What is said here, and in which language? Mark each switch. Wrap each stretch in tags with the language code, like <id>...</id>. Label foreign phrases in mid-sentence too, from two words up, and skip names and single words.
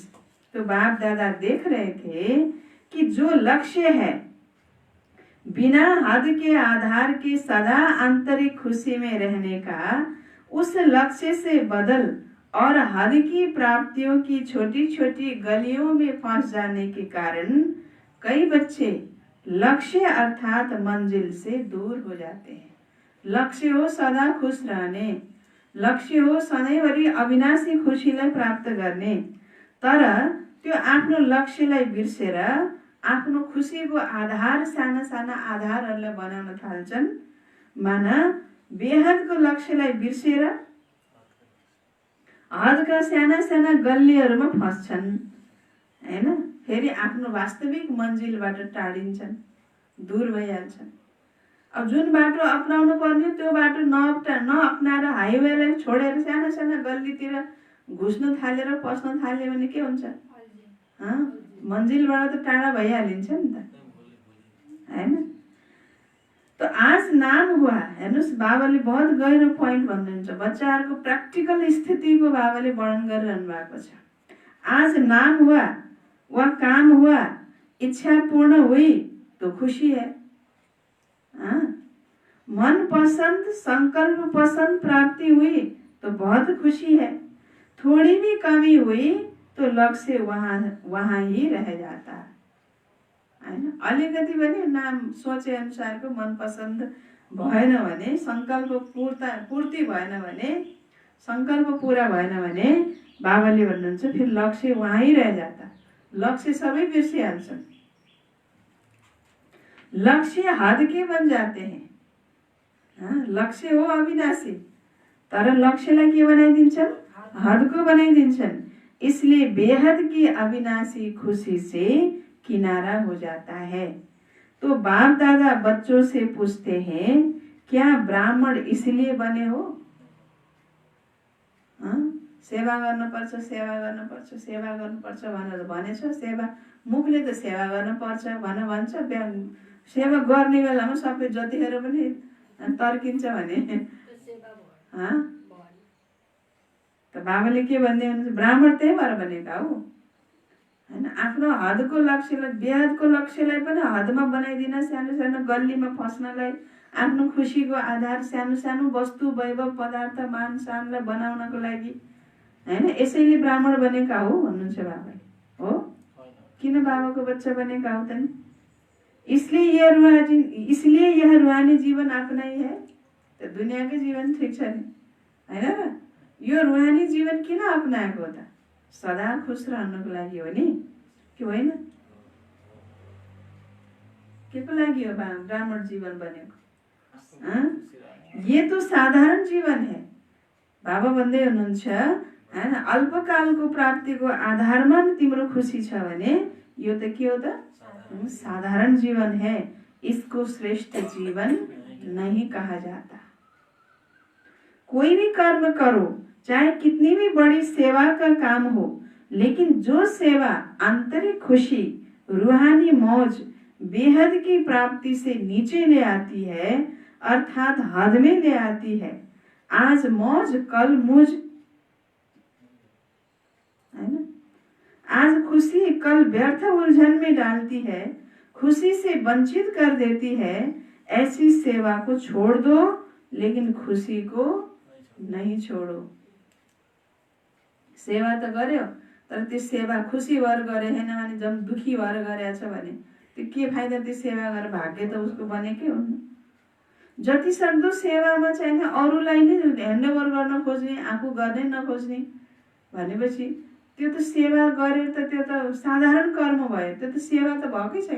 <hi>तो बाप दादा देख रहे थे कि जो लक्ष्य है बिना हद के आधार के सदा आंतरिक खुशी में रहने का, उस लक्ष्य से बदल और हद की प्राप्तियों की छोटी छोटी गलियों में फंस जाने के कारण कई बच्चे लक्ष्य अर्थात मंजिल से दूर हो जाते हैं। लक्ष्य हो सदा खुश रहने,</hi> <ne>लक्ष्य हो सधैँभरि अविनाशी खुशीलाई प्राप्त गर्ने, तर त्यो आफ्नो लक्ष्यलाई बिर्सेर आफ्नो खुशीको आधार साना साना आधारहरूलाई बनाउन थाल्छन्। माना बेहदको लक्ष्यलाई बिर्सेर हदका साना साना गल्लीहरूमा फस्छन् हैन। फेरि आफ्नो वास्तविक मन्जिलबाट टाढिन्छन्, दूर भइहाल्छन्। अब जुन बाटो अपनाउनु पर्ने त्यो बाटो नअपनाएर हाइवेलाई छोडेर साना साना गल्लीतिर घुस्न थालेर पस्न थाल्यो भने के हुन्छ, मन्जिलबाट त टाढा भइहालिन्छ नि त हैन।</ne> <hi>तो आज नाम हुआ,</hi> <ne>हेर्नुहोस् बाबाले बहुत गहिरो पोइन्ट भन्नुहुन्छ, बच्चाहरूको प्र्याक्टिकल स्थितिको बाबाले वर्णन गरिरहनु भएको छ।</ne> <hi>आज नाम हुआ व काम हुआ, इच्छा पूर्ण हुई तो खुशी है। मन पसंद संकल्प पसंद प्राप्ति हुई तो बहुत खुशी है। थोड़ी भी कमी हुई तो लक्ष्य वहाँ ही रह जाता हैन।</hi> <ne>अलिकति पनि नाम सोचे अनुसारको मन पसन्द भएन भने, संकल्प पूर्ति भएन भने, संकल्प पूरा भएन भने बाबाले भन्नुहुन्छ</ne> <hi>फिर लक्ष्य वहाँ ही रह जाता,</hi> <ne>लक्ष्य सबै बिर्सिहाल्छन्।</ne> <hi>लक्ष्य हद के बन जाते हैं। लक्ष्य हो अविनाशी,</hi> <ne>तर लक्ष्यलाई के बनाइदिन्छन्, हदको बनाइदिन्छन्।</ne> <hi>इसलिए बेहद की अविनाशी खुशी से किनारा हो जाता है। तो बाप दादा बच्चों से पूछते हैं क्या ब्राह्मण इसलिए बने हो,</hi> <ne>सेवा गर्नुपर्छ सेवा गर्नुपर्छ सेवा गर्नुपर्छ भनेर भनेछ। सेवा मुखले त सेवा गर्नुपर्छ भन्छ, सेवा गर्ने बेलामा सबै जतिखेर पनि तर्किन्छ भने त बाबाले के भन्दै हुनुहुन्छ, ब्राह्मण त्यही भएर बनेका हो हैन। आफ्नो हदको लक्ष्यलाई, बेहदको लक्ष्यलाई पनि हदमा बनाइदिन, सानो सानो गल्लीमा फस्नलाई, आफ्नो खुशीको आधार सानो सानो वस्तु वैभव पदार्थ मान शानलाई बनाउनको लागि हैन। यसैले ब्राह्मण बनेका हो भन्नुहुन्छ बाबाले। हो किन बाबाको बच्चा बनेका हो त नि?</ne> <hi>इसलिए यह रूहानी जीवन अपनाई है।</hi> <ne>तो दुनियाँको जीवन ठिक छ नि, होइन र? यो रूहानी जीवन किन अपनाएको हो त? सदा खुश रहनको लागि हो नि, कि होइन? के को लागि हो ब्राह्मण जीवन बनेको?</ne> <hi>ये तो साधारण जीवन है।</hi> <ne>बाबा भन्दै हुनुहुन्छ हैन, अल्पकालको प्राप्तिको आधारमा तिम्रो खुसी छ भने यो त के हो त?</ne> <hi>साधारण जीवन है। इसको श्रेष्ठ जीवन नहीं कहा जाता। कोई भी कर्म करो, चाहे कितनी भी बड़ी सेवा का काम हो, लेकिन जो सेवा आंतरिक खुशी, रूहानी मौज, बेहद की प्राप्ति से नीचे ले आती है, अर्थात हद में ले आती है, आज मौज कल मुझ, है ना? आज खुशी कल व्यर्थ उलझन में डालती है, खुशी से वंचित कर देती है, ऐसी सेवा को छोड़ दो, लेकिन खुशी को नहीं छोड़ो।</hi> <ne>सेवा त गर्यो, तर त्यो सेवा खुशी भएर गरे हैन भने, जब दुखी भएर गरेछ भने त्यो के फाइदा? त्यो सेवा गरेर भाग्य त उसको बनेकै हुन्न। जति सक्दो सेवामा चाहिँ अरूलाई नै ह्यान्डओभर गर्न खोज्ने, आफू गर्नै नखोज्ने भनेपछि त्यो त सेवा गरेर त त्यो त साधारण कर्म भयो, त्यो त सेवा त भएकै छैन।</ne>